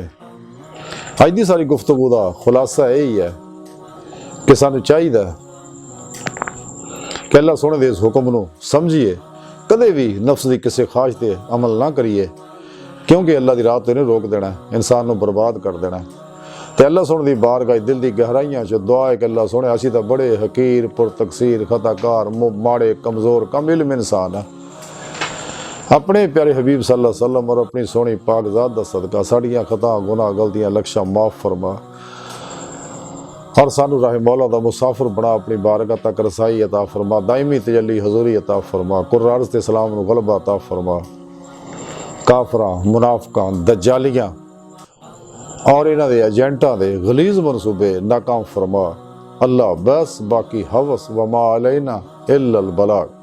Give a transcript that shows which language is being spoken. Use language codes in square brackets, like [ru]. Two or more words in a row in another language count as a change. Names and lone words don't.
[pa] اج دی ساری گفتگو دا خلاصہ ایہی ہے کہ سانوں چاہیدا کہ اللہ سوہنے دے اس حکم نوں سمجھیے، کدے وی نفس دی کسے خواہش تے عمل نہ کریے، کیونکہ اللہ دی راہ تو نہیں روک دینا، انسان نوں برباد کر دینا. تو اللہ سوہنے دی بارگاہ دل دی گہرائیاں چ دعا ہے کہ اللہ سوہنے اسیں تاں بڑے حقیر پرتقصیر خطاکار ماڑے کمزور کم علم انسان ہے، اپنے پیارے حبیب [ar] صلى الله عليه وسلم [pa] اور اپنی سوہنی پاک ذات دا صدقہ ساڈیاں خطا گناہ غلطیاں لکھاں معاف فرما، اور سانوں راہ مولا دا مسافر بنا، اپنی بارگاہ تک رسائی عطا فرما، دائمی تجلی حضوری عطا فرما، قرآن تے اسلام نوں غلبہ عطا فرما، کافراں منافقاں دجالیاں اور انہاں دے ایجنٹاں دے غلیظ منصوبے ناکام فرما. [ur] اللہ بس باقی ہوس [ar] وما علينا إلا البلاغ.